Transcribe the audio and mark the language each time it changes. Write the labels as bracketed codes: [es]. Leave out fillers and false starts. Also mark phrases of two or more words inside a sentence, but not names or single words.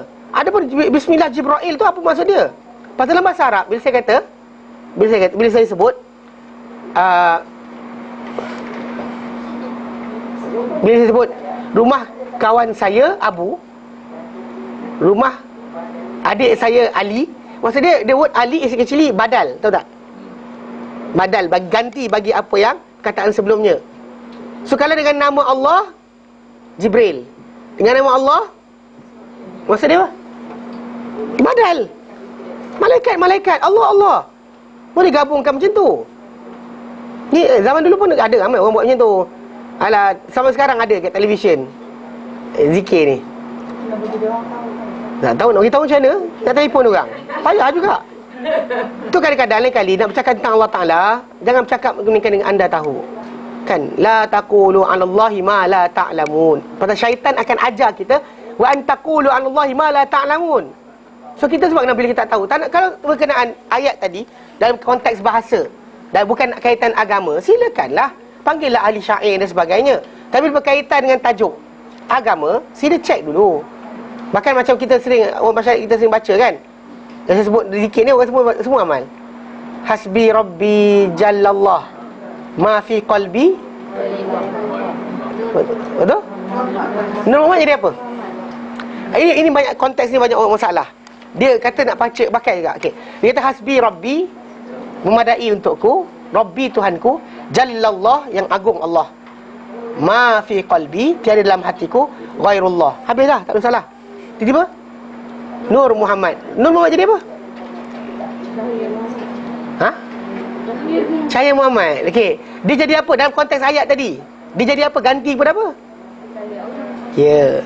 [ms] Ada pun Bismillah Jibril tu apa maksud dia? Pasal dalam bahasa Arab, bila saya sebut bila saya sebut rumah kawan saya Abu, rumah adik saya Ali, maksud dia, [en] the word Ali is actually badal, [ms] tahu tak? Badal, ganti bagi apa yang kataan sebelumnya. So kalau dengan nama Allah Jibril, dengan nama Allah, maksud dia apa? Badal. Malaikat, Allah. Boleh gabungkan macam tu. Ni zaman dulu pun ada ramai orang buat macam tu. Alah, sampai sekarang ada kat televisyen zikir ni. Tak tahu nak beritahu macam mana, nak telefon orang. Payah juga. Tu kadang-kadang lain kali nak bercakap tentang Allah Ta'ala, jangan bercakap dengan anda tahu. Kan, [ar] لا تقولوا على الله ما لا تعلمون. [ms] Pasal syaitan akan ajar kita [ar] وأن تقولوا على الله ما لا تعلمون. [ms] So kita sebab bila kita tak tahu, tak nak, kalau berkenaan ayat tadi dalam konteks bahasa dan bukan kaitan agama, silakanlah panggillah ahli syair dan sebagainya. Tapi berkaitan dengan tajuk agama, sila cek dulu. Bahkan macam kita sering, orang masyarakat kita sering baca kan, yang saya sebut zikir ni orang semua amal. [ar] حسبي ربي جل الله ما في قلبي. [ms] Betul? Nur Muhammad jadi apa? Ini banyak konteks ni, banyak orang masalah. Dia kata nak pakai juga. Okey. Dia kata [ar] حسبي ربي, [ms] memadai untukku, Rabbi Tuhanku, Jallallah, yang agung Allah. [ar] ما في قلبي, [ms] tiada dalam hatiku ghairullah. Habislah, tak ada salah. Tiba-tiba Nur Muhammad. Nur Muhammad jadi apa? Ha? Cahaya Muhammad. Okey. Dia jadi apa dalam konteks ayat tadi? Dia jadi apa? Ganti kepada apa? Ya.